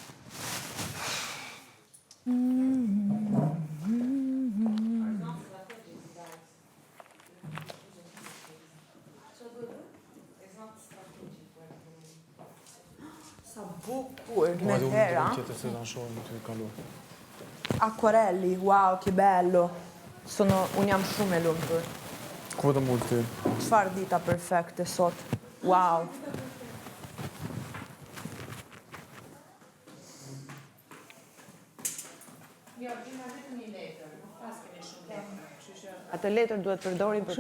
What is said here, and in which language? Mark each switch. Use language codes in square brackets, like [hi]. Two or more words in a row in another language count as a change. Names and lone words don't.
[sq] Sa bukur me hera. [it] Acquarelli, wow, che bello. [sq] Un jam shumë e lumtur. Ku të mund të? Çfarë dita perfekte sot. Wow. Atë letër duhet përdorim për